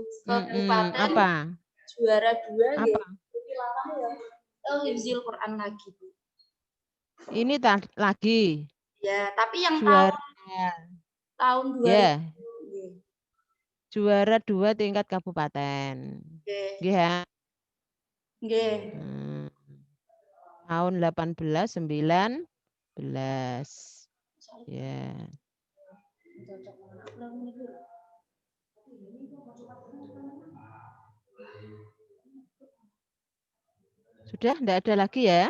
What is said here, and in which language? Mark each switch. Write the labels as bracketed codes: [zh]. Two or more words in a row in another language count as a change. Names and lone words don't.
[id] Kabupaten. Apa? Juara 2 apa? Tilawah ya. Hifzil Quran lagi, Bu. Ini lagi. Ya, tapi yang juara tahun 2000. Ya. Juara 2 tingkat kabupaten. [jv] Nggih ya? Nggih. [id] Tahun 1819. Ya. Sudah enggak ada lagi ya?